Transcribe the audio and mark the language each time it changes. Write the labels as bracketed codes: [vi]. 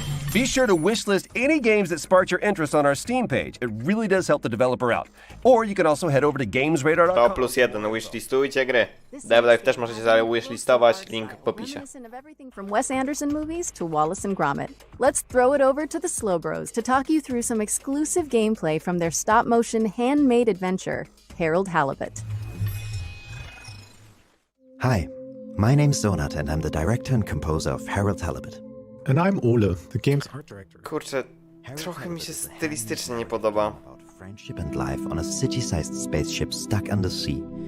[en] Be sure to wishlist any games that sparked your interest on our Steam page. It really does help the developer out. Or you can also head over to gamesradar.com. [pl] To +1, wishlistujcie gry. DevLife też możecie sobie wishlistować, link w opisie. [en] Reminiscent of everything from Wes Anderson movies to Wallace and Gromit. Let's throw it over to the Slow Bros to talk you through some exclusive gameplay from their stop-motion handmade adventure, Harold Halibut. Hi, my name's Zonat and I'm the director and composer of Harold Halibut. And I'm Ola, the game's art director. [pl] Kurczę, trochę mi się stylistycznie nie podoba. [en] Friendship and life on a city-sized spaceship stuck under sea.